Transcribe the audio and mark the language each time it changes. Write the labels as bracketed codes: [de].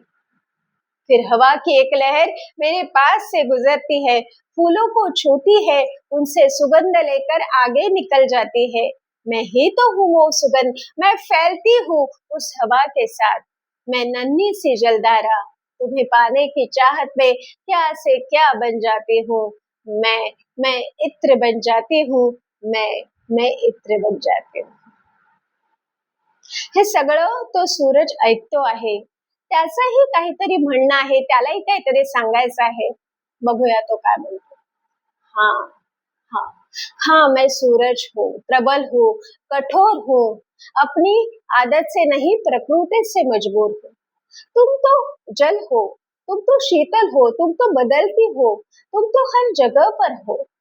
[hi] फिर हवा की एक लहर मेरे पास से गुजरती है, फूलों को छूती है, उनसे सुगंध लेकर आगे निकल जाती है. मैं ही तो हूँ वो सुगंध, मैं फैलती हूँ उस हवा के साथ. मैं नन्ही सी जलधारा तुम्हें पाने की चाहत में क्या से क्या बन जाती हूँ. मैं इत्र बन जाती हूँ. मैं इत्र बन जाती हूँ. [mr] हे सगळं तो सूरज ऐकतो आहे. त्याचंही काहीतरी म्हणणं आहे, त्यालाही काहीतरी सांगायचं आहे. बघूया तो काय म्हणतो. [hi] हाँ हाँ हाँ, मैं सूरज हूँ, प्रबल हूँ, कठोर हूँ, अपनी आदत से नहीं प्रकृति से मजबूर हूँ। तुम तो जल हो, तुम तो शीतल हो, तुम तो बदलती हो, तुम तो हर जगह पर हो।